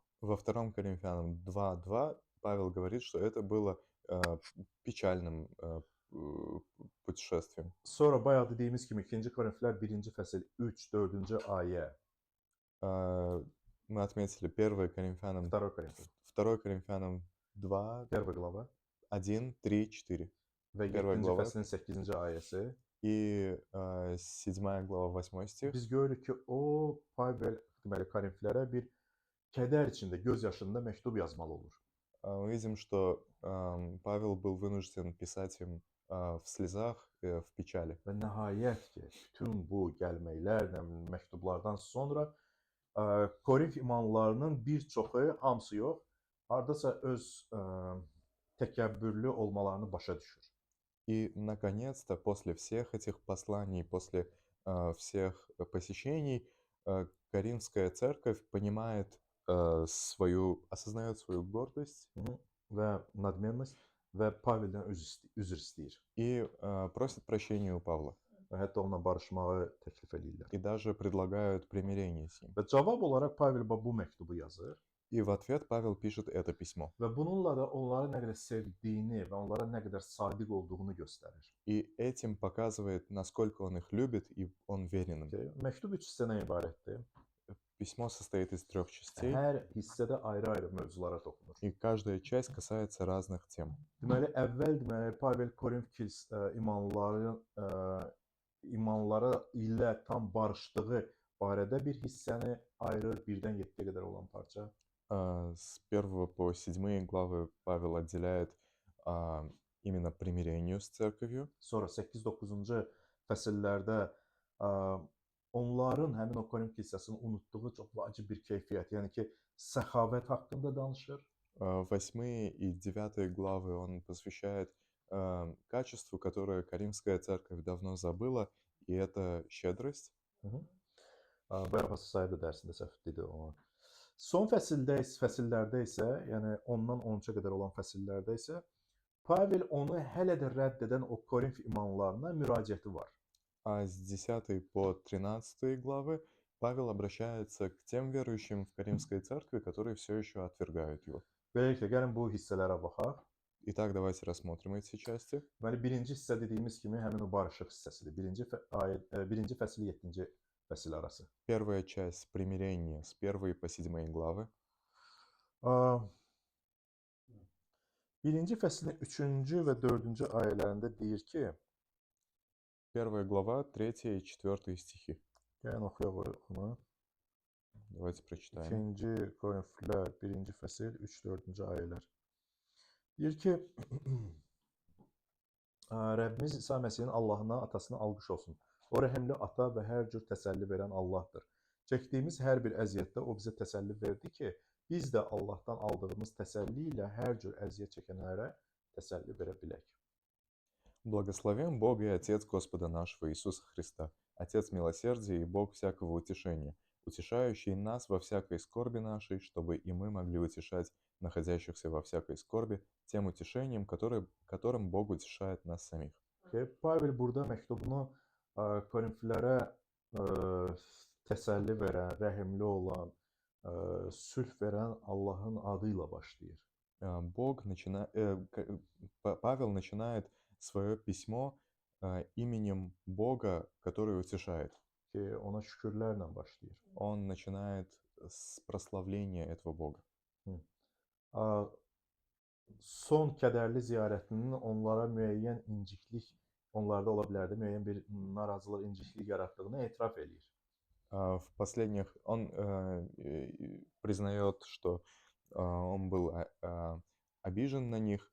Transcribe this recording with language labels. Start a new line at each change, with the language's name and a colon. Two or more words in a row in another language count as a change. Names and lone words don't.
Russian: Во 2 Коринфянам 2:2 Павел говорит, что это было печальным путешествием.
Azerbaijani: Sonra bayaq dediyimiz kimi 2-ci Korinflər 1-ci fəsil 3-4-cü ayə.
Russian: Мы отметили 1 Коринфянам
Azerbaijani: 2 Korinflər
Russian: 2 Коринфянам 2, 1 qlava 1, 3, 4.
Azerbaijani: və
Russian: Первая
Azerbaijani: 7-ci
Russian: glava.
Azerbaijani: fəslin 8-ci ayəsi.
Russian: И 7 глава 8 стих.
Azerbaijani: Biz görürük ki, o Pavel deməli Korinflərə bir kədər içində, göz yaşında məktub yazmalı olur.
Russian: Мы видим, что Павел был вынужден писать им в слезах, в печали.
Azerbaijani: Və nəhayət ki, bütün bu gəlməklərlə, məktublardan sonra Korinf imanlılarının bir çoxu, hamısı yox, hardasa öz təkəbbürlü olmalarını başa düşür.
Russian: И, наконец-то, после всех этих посланий, после всех посещений, Коринфская церковь понимает осознает свою гордость
Azerbaijani: və nadmenность və Paveldən üzr istəyir.
Russian: И просит прощения у Павла.
Azerbaijani: Və hətta onunla barışmağı təklif edirlər.
Russian: И даже предлагают примирение с ним.
Azerbaijani: Və cavab olaraq Pavel bu məktubu yazır.
Russian: И в ответ Павел пишет это письмо.
Azerbaijani: Və bununla da onları nə qədər sevdiyini və onlara nə qədər sadiq olduğunu göstərir.
Russian: И этим показывает, насколько он их любит, и он верен им.
Azerbaijani: Məktub 3 hissədən ibarətdir.
Russian: Письмо состоит из 3 частей,
Azerbaijani: Hər hissədə ayrı-ayrı mövzulara toxunur.
Russian: и каждая часть касается разных тем.
Azerbaijani: Deməli, əvvəl Pavel Korinf imanlara ilə tam barışdığı barədə bir hissəni ayırır, 1-dən 7-yə qədər olan parça.
Russian: С 1 по 7 главы Павел отделяет именно примирению с церковью.
Azerbaijani: Sonra 8-9-cu fəsillərdə onların həmin o Korinf kilsəsinin unutduğu çox vacib bir keyfiyyət, yəni ki, səxavət haqqında danışır.
Russian: 8 и 9 главы он посвящает качеству, которое Коринфская церковь давно забыла, и это щедрость.
Azerbaijani: Bərabər saydı dərsində səhv dedi ona. Son fəsillərdə isə, yəni 10-dan 13-ə qədər olan fəsillərdə isə Pavel onu hələ də rədd edən o Korinf imanlarına müraciəti var.
Russian: А с 10 по 13 главы Павел обращается к тем верующим в Коринфской церкви, которые все еще отвергают его.
Azerbaijani: Beləliklə, gəlin bu hissələrə baxaq.
Russian: Итак, давайте рассмотрим эти части.
Azerbaijani: Deməli, birinci hissə dediyimiz kimi həmin o barışıq hissəsidir. Birinci fəsil 7-ci fəsil arası.
Russian: Первая часть примирения с 1 по 7 главы.
Azerbaijani: Birinci fəslin 3-cü və 4-cü ayələrində deyir ki,
Russian: 1 глава, 3 и 4 стихи.
Azerbaijani: gəlin oxuyaq onu.
Russian: Давайте прочитаем.
Azerbaijani: 2-ci Korinflər 1-ci fəsil 3-4-cü ayələr. Deyir ki, Rəbbimiz İsa Məsihin Allahına, atasına alqış olsun. O rəhimli ata və hər cür təsəlli verən Allahdır. Çəkdiyimiz hər bir əziyyətdə o bizə təsəlli verdi ki, biz də Allahdan aldığımız təsəlli ilə hər cür əziyyət çəkənlərə təsəlli verə bilək.
Russian: Благословен Бог и Отец Господа нашего Иисуса Христа, Отец милосердия и Бог всякого утешения, утешающий нас во всякой скорби нашей, чтобы и мы могли утешать находящихся во всякой скорби тем утешением, которым Бог утешает нас самих.
Azerbaijani: Pavel burada məktubunu Korinflilərə təsəlli verən, rəhimli olan, sülh verən Allahın adı ilə başlayır.
Russian: Павел начинает свое письмо именем Бога, который утешает.
Azerbaijani: Ki ona şükürlərlə başlayır.
Russian: Он начинает с прославления этого Бога.
Azerbaijani: Son kədərli ziyarətinin onlara müəyyən inciklik, onlarda ola bilərdi, müəyyən bir narazılıq, inciklik yaratdığını etiraf eləyir.
Russian: В последних он признает, что он был обижен на них.